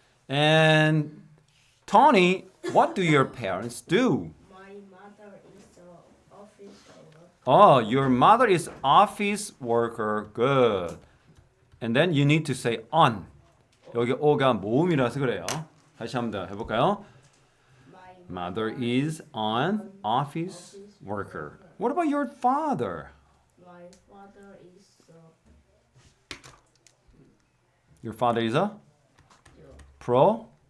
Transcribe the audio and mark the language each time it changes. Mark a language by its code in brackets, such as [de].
[en] And Tony, what do your parents do? My mother is a office worker. Oh, your mother is office worker. Good. And then you need to say on. [ko] 여기 o가 모음이라서 그래요. 다시 한 번 더 해볼까요? [en] My Mother is an office worker. What about your father? my father is a Your father is a professor.